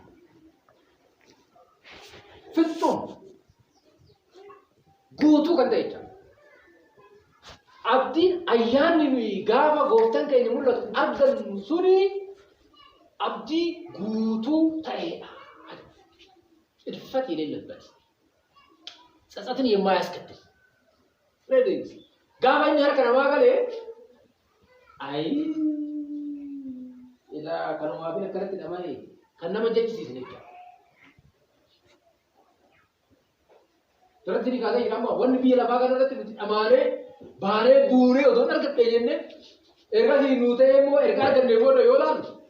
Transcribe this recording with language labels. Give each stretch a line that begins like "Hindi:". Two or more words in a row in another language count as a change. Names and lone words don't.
Oromo: Fitsum guutuu kan ta'e jechuudha. Abdiin ayyaanni nuyi gaafa gooftaan keenya mul'atu argannu suni abdii guutuu ta'edha. Ilfat
Amharic: የሌለበት ጸጸትን የማያስከትል
Oromo: gaafa inni harka namaa galee ilaa kanumaa fi akkanatti dhama'e kan nama jechisiisne jechuudha. Duratti ni kaasee jedhama wanni biyya lafaa kanarratti nuti dhamaanee baanee buunee otoo hin argadhee jennee ergasii nuu ta'ee immoo ergaa argannee booda yoo laalu